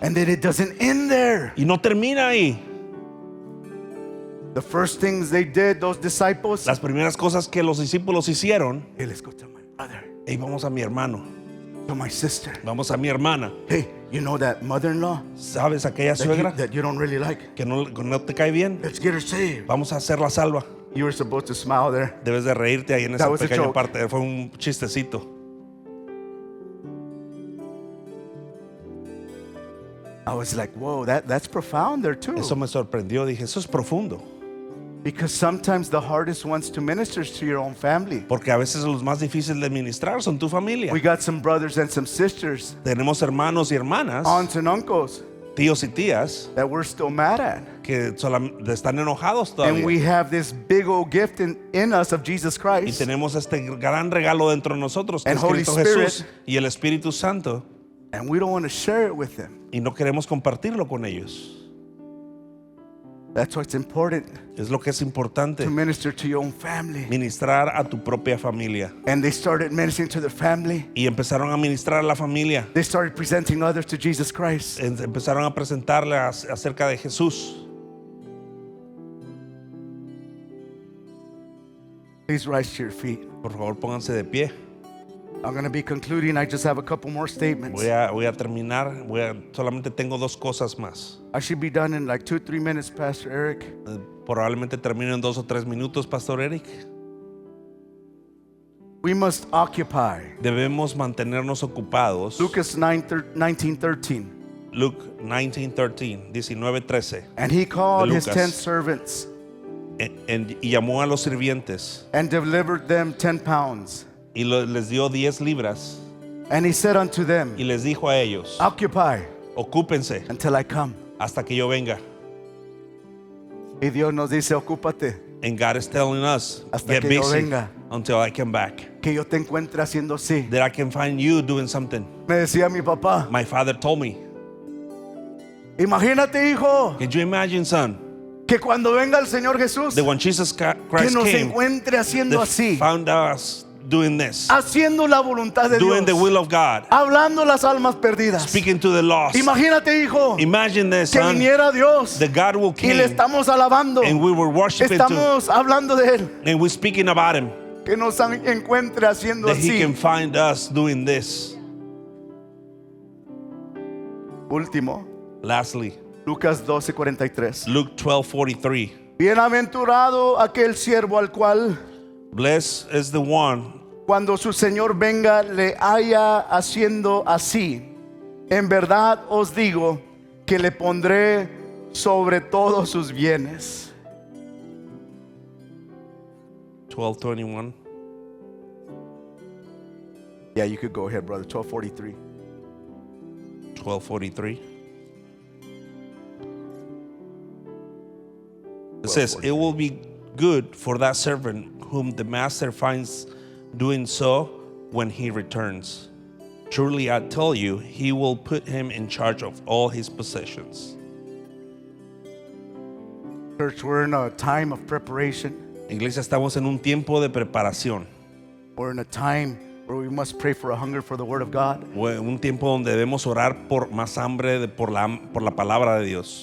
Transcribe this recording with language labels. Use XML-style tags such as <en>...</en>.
<en>And then it doesn't end there.</en> <es>Y no termina ahí.</es> <en>The first things they did, those disciples,</en> <es>Las primeras cosas que los discípulos hicieron,</es> <en>hey, let's go to my brother,</en> <es>hey, vamos a mi hermano,</es> <en>to my sister.</en> <es>vamos a mi hermana.</es> <en>Hey, you know that mother-in-law</en> <es>¿Sabes aquella</es> <en>that you,</en> <es>suegra</es> <en>that you don't really like?</en> <es>que no te cae bien?</es> <en>Let's get her saved.</en> <es>Vamos a hacerla salva.</es> <en>You were supposed to smile there.</en> <es>Debes de reírte ahí en</es> <en>That</en> <es>esa</es> <en>was a</en> <es>pequeña</es> <en>joke.</en> <es>parte. Fue un chistecito.</es> <en>I was like, whoa, that's profound there too.</en> <es>Eso me sorprendió. Dije, eso es profundo.</es> <en>Because sometimes the hardest ones to minister is to your own family.</en> <es>Porque a veces los más difíciles de ministrar son tu familia.</es> <en>We got some brothers and some sisters,</en> <es>Tenemos hermanos y hermanas,</es> <en>aunts and uncles</en> <es>tíos y tías,</es> <en>that we're still mad at.</en> <es>que están enojados</es> <en>And we</en> <es>todavía.</es> <en>have this big old gift in us of Jesus</en> <es>Y</es> <en>Christ.</en> <es>tenemos este gran regalo dentro de nosotros, que</es> <en>And</en> <es>es</es> <en>Holy</en> <es>Cristo</es> <en>Spirit.</en> <es>Jesús y el Espíritu Santo.</es> <en>And we don't want to share it with them.</en> <es>Y no queremos compartirlo con ellos.</es> <en>That's why it's important</en> <es>Es lo que es importante.</es> <en>to minister to your own family.</en> <es>Ministrar a tu propia familia.</es> <en>And they started ministering to their family.</en> <es>Y empezaron a ministrar a la familia.</es> <en>They started presenting others to Jesus Christ.</en> <es>Empezaron a presentarle acerca de Jesús.</es> <en>Please rise to your feet.</en> <es>Por favor, pónganse de pie.</es> <en>I'm going to be concluding. I just have a couple more statements.</en> <es>Voy a terminar. Solamente tengo dos cosas más.</es> <en>I should be done in like 2-3 minutes, Pastor Eric.</en> <es>Probablemente termino en 2 o 3 minutos, Pastor Eric.</es> <en>We must occupy.</en> <es>Debemos mantenernos ocupados. Lucas 19:13.</es> <en>Luke 19:13, 19:13. And he called his</en> <es>Lucas.</es> <en>10 servants</en> <es>Y llamó a los sirvientes</es> <en>and delivered them 10 pounds.</en> <es>y les dio 10 libras</es> <en>And he said unto them,</en> <es>y les dijo a ellos,</es> <en>occupy</en> <es>ocúpense</es> <en>until I come.</en> <es>hasta que yo venga. Y Dios nos dice, ocúpate,</es> <en>And God is telling us,</en> <es>Hasta</es> <en>get</en> <es>que yo</es> <en>busy</en> <es>venga.</es> <en>until I come back.</en> <es>que yo te encuentre haciendo así.</es> <en>That I can find you doing something.</en> <es>Me decía mi papá,</es> <en>My father told me,</en> <es>imagínate, hijo,</es> <en>can you imagine, son,</en> <es>que cuando venga el Señor Jesús,</es> <en>that when Jesus</en> <es>que</es> <en>Christ</en> <es>nos</es> <en>came,</en> <es>encuentre haciendo</es> <en>they</en> <es>así,</es> <en>found us doing this,</en> <es>haciendo la voluntad de</es> <en>doing the</en> <es>Dios,</es> <en>will of God,</en> <es>hablando las almas perdidas.</es> <en>speaking to the lost.</en> <es>Imagínate, hijo,</es> <en>Imagine this,</en> <es>que</es> <en>son,</en> <es>viniera Dios</es> <en>that God will</en> <es>y le estamos alabando,</es> <en>and we were worshiping too,</en> <es>estamos hablando de Él,</es> <en>and we're speaking about Him,</en> <es>que nos encuentre haciendo</es> <en>that He</en> <es>así.</es> <en>can find us doing this.</en> <es>Último,</es> <en>Lastly,</en> <es>Lucas 12:43.</es> <en>Luke 12:43.</en> <es>Bienaventurado aquel siervo al cual</es> <en>Blessed is the one</en> <es>cuando su Señor venga le haya haciendo así. En verdad os digo que le pondré sobre todos sus bienes. 12:21.</es> <en>Yeah, you could go ahead, brother. 12:43. 12:43. It says, "It will be good for that servant whom the master finds doing so when he returns. Truly I tell you, he will put him in charge of all his possessions." Church, we're in a time of preparation.</en> <es>Iglesia, estamos en un tiempo de preparación,</es> <en>We're in a time where we must pray for a hunger for the Word of God</en> <es>un tiempo donde debemos orar por más hambre por la palabra de Dios</es>